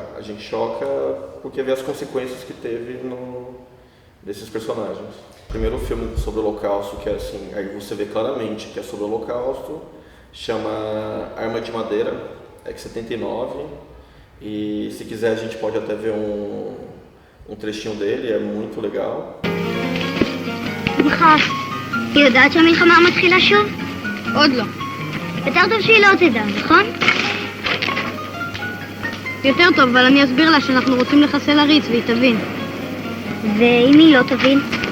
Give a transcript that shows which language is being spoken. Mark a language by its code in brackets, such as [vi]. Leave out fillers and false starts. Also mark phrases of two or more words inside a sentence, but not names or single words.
[pt] A gente choca porque vê as consequências que teve desses personagens. O primeiro filme sobre o Holocausto, que é assim, aí você vê claramente que é sobre o Holocausto, chama Arma de Madeira, é de 79, e se quiser a gente pode até ver um trechinho dele, é muito legal. [he] שמחה, היא יודעת שהמלחמה מתחילה שוב? עוד לא. יותר טוב שהיא לא תדע, נכון? יותר טוב, אבל אני אסביר לה שאנחנו רוצים לחסל עריץ והיא תבין. ואם היא לא תבין?